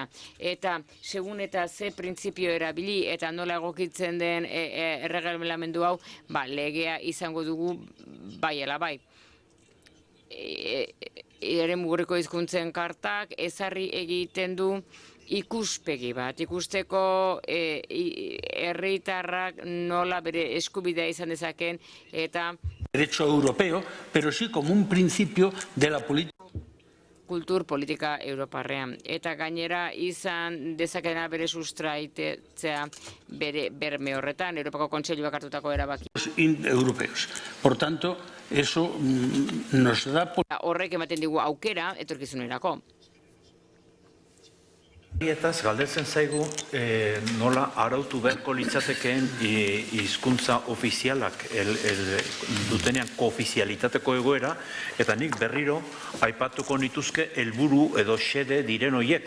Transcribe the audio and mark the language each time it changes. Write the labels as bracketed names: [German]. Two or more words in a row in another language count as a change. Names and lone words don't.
[Basque] Eta segun eta ze printzipio erabili eta nola egokitzen den erregelamendu hau, legea izango dugu bai ala bai. Eremugurreko hizkuntzen kartak ezarri egiten du ikuspegi bat, ikusteko herritarrak nola bere eskubidea izan dezaken eta [Spanish] derecho europeo, pero sí como un principio de la política [Basque] kultur politika europarrean. Eta gainera izan dezakena bere sustraitetzea bere berme horretan, Europako Kontseiluak hartutako erabaki. [Spanish] Europeos. Por tanto, eso nos da... [Basque] Horrek ematen digu aukera etorkizunerako. Etaz, galdetzen zaigu nola arautu beharko litzatekeen hizkuntza ofizialak dutenean koofizialitateko egoera, eta nik berriro aipatuko nituzke helburu edo xede diren hoiek.